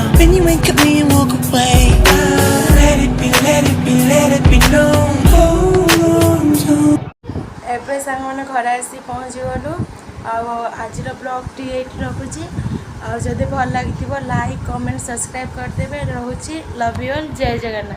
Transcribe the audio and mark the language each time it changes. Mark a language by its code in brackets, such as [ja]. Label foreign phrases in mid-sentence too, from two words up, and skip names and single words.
[en] Then you wink at me and walk away. Let it be, let it be, let it be known. [or] ଏବେ ସାଙ୍ଗମାନେ ଘରେ ଆସି ପହଞ୍ଚିଗଲୁ। ଆଉ ଆଜିର ବ୍ଲଗ୍ଟି ଏଇଠି ରଖୁଛି। ଆଉ ଯଦି ଭଲ ଲାଗିଥିବ [en] like comment subscribe [or] କରିଦେବେ। ରହୁଛି। [en] love you all. [or] ଜୟ ଜଗନ୍ନାଥ।